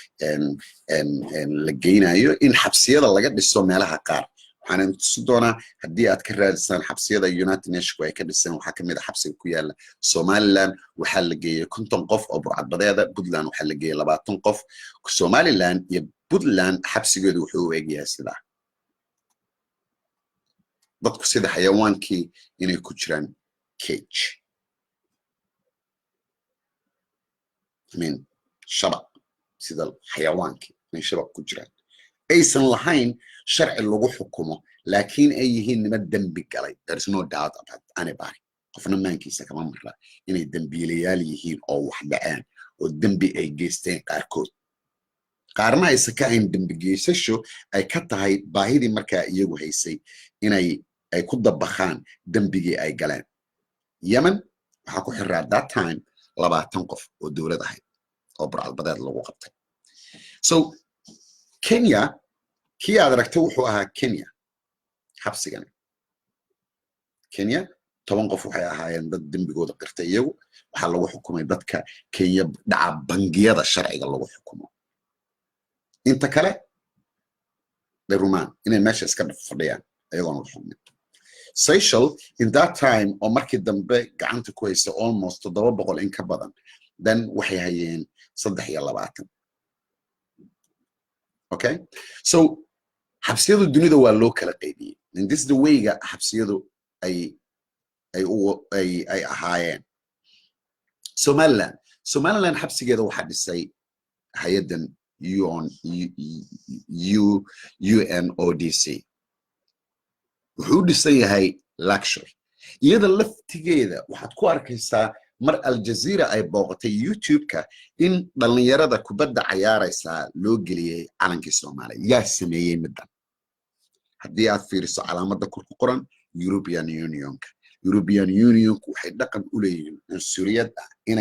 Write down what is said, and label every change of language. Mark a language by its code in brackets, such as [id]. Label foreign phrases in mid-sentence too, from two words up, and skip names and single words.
[so] la geynayo in xabsiyada laga dhiso meelaha qaar waxaan tusi doonaa haddii aad ka raadisaan xabsiyada United Nations ay ka dhiseen waxaa kamid ah xabsiga ku yaala Somaliland waxaa la geeyay 50 qof oo burcadbadeeda Puntland waxaa la geeyay 20 qof Somaliland iyo Puntland xabsigoodu wuxuu u egyahay sidaa dadku sida xayawaankii inay ku jiraan cage shabaq sida xayawaankii inay shabaq ku jiraan aysan lahayn sharci lagu xukumo laakiin ay yihiin nima dambi galay [en] there is no doubt about anybody [so] qofna maankiisa kama marra inay dambiilayaal yihiin oo wax dhaceen oo dambi ay geysteen qaarkood qaarna aysan ka ahayn dambi geysasho ay ka tahay baahidii markaa iyagu haysay inay ay ku dabaqaan dambigii ay galeen Yemen waxaa ku xiraa [en] that time [so] 20 qof oo dowlad ahayd oo burcadbadeed lagu qabtay so Kenya kii aad aragtay wuxuu ahaa Kenya xabsigan Kenya 10 qof waxay ahaayeen dad dambigooda qirtay iyagu waxaa lagu xukumay dadka Kenya dhaca bangiyada sharciga lagu xukumo inta kale Rumaan inay meesha iska fadhiyaan ayagoon la xukumin Seychelles [en] in that time [so] oo markii dambe gacanta ku haysta almost 700 in ka badan then waxay hayeen 23 [en] okay so [so] xabsiyadu dunida waa loo kala qaybiyay [en] and this the way [so] ga xabsiyadu ay ahaayeen Somaliland xabsigeeda waxaa dhisay hay'adan UNODC wuxuu dhisan yahay luxury iyada laftigeeda waxaad ku arkaysaa mar aljazeera ay booqatay youtube-ka in dhalinyarada kubadda cayaaraysaa loo geliyey calankii soomaaliya yaa sameeyey middan haddii aad fiiriso calaamadda kor ku qoran European Unionka European Unionku waxay dhaqan u leeyihiin cunsuriyad ah inay